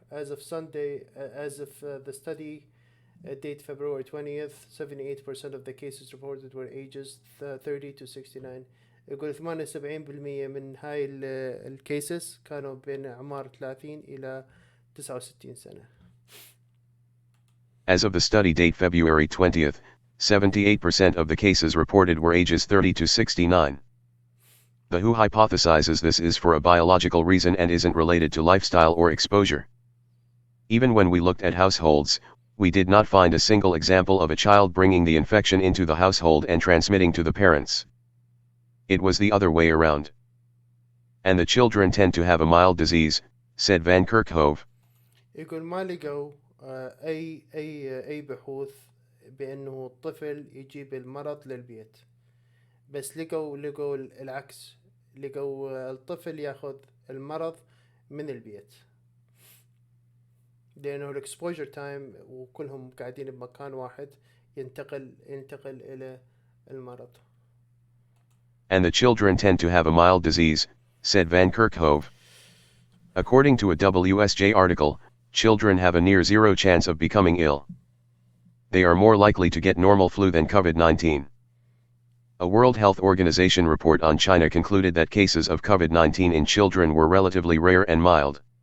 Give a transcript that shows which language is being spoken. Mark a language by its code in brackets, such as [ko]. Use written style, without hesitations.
[en] As of Sunday, as of the study date February 20th, 78% of the cases reported were ages 30 to 69. [ar] يقول 78% من هاي الكيسز كانوا بين أعمار 30 إلى 69 سنة. [en] As of the study date February 20th, 78% of the cases reported were ages 30 to 69. The WHO hypothesizes this is for a biological reason and isn't related to lifestyle or exposure. Even when we looked at households, we did not find a single example of a child bringing the infection into the household and transmitting to the parents. It was the other way around. And the children tend to have a mild disease, said Van Kerkhove. [ar] يقول ما لقوا أي بحوث بأنه الطفل يجيب المرض للبيت، بس لقوا العكس، لقوا الطفل ياخذ المرض من البيت، لأنه الإكسبوجر تايم وكلهم قاعدين بمكان واحد ينتقل إلى المرض. [en] And the children tend to have a mild disease, said Van Kerkhove. According to a WSJ article, children have a near zero chance of becoming ill. They are more likely to get normal flu than COVID-19. A World Health Organization report on China concluded that cases of COVID-19 in children were relatively rare and mild.